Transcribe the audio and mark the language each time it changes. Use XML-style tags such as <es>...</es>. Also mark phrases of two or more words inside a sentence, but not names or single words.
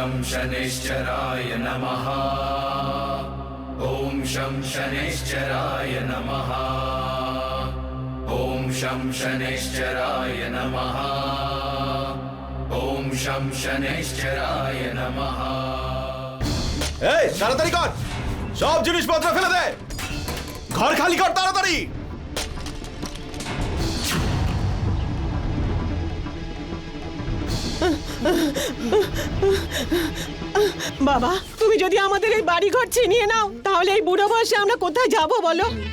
<sa>शनैश्चराय नमः। ॐ शं शनैश्चराय नमः। ॐ शं शनैश्चराय नमः। ॐ शं शनैश्चराय नमः।</sa> <bn>এই তাড়াতাড়ি কর, সব জিনিসপত্র ফেলে দে, ঘর খালি কর তাড়াতাড়ি। বাবা, তুমি যদি আমাদের এই বাড়ি ঘর ছিনিয়ে নাও তাহলে এই বুড়ো বয়সে আমরা কোথায় যাব বলো?</bn>